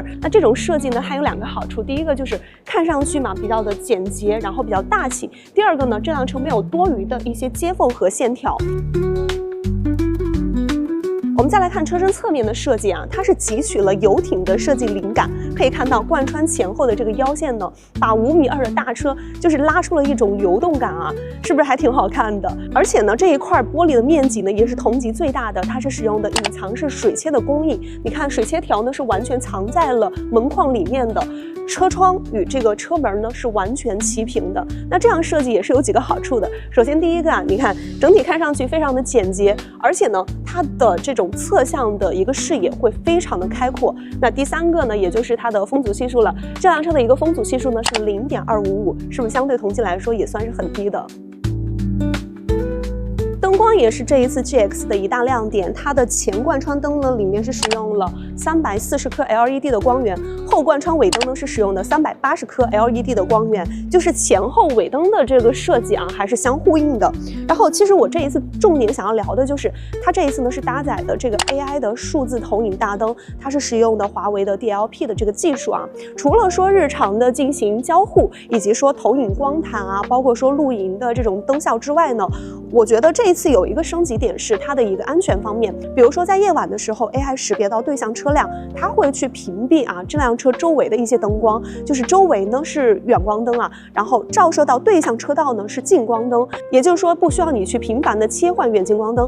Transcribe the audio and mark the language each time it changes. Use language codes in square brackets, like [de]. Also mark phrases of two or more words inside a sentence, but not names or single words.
[zh] 那這種設計呢還有2個好處，第一個就是看上去嘛比較的簡潔，然後比較大氣。第二個呢，這輛車沒有多餘的一些接縫和線條。我們再來看車身側面的設計啊，它是汲取了遊艇的設計靈感，可以看到貫穿前後的這個腰線呢，把5.2米的大車就是拉出了一種流動感啊，是不是還挺好看的？而且呢，這一塊玻璃的面積呢也是同級最大的，它是使用的隱藏式水切的工藝。你看水切條呢是完全藏在了門框裡面的，車窗與這個車門呢是完全齊平的。那這樣設計也是有幾個好處的。首先第一個啊，你看整體看上去非常的簡潔，而且呢，它的這種側向的一個視野會非常的開闊。那第三個呢，也就是它的風阻係數了。這輛車的一個風阻係數呢是0.255，是不是相對同期來說也算是很低的？燈光也是這一次 GX 的一大亮點，它的前貫穿燈呢裡面是使用了340顆 LED 的光源，後貫穿尾燈呢是使用的380顆 LED 的光源，就是前後尾燈的這個設計啊還是相呼應的。然後其實我這一次重點想要聊的就是它這一次呢是搭載的這個 AI 的數字投影大燈，它是使用的華為的 DLP 的這個技術啊。除了說日常的進行交互，以及說投影光彈啊，包括說露營的這種燈效之外呢，我覺得這一次有一個升級點是它的一個安全方面，比如說在夜晚的時候 AI 識別到對向車輛，它會去屏蔽啊這輛車周圍的一些燈光，就是周圍呢是遠光燈啊，然後照射到對向車道呢是近光燈，也就是說不需要你去頻繁的切換遠近光燈。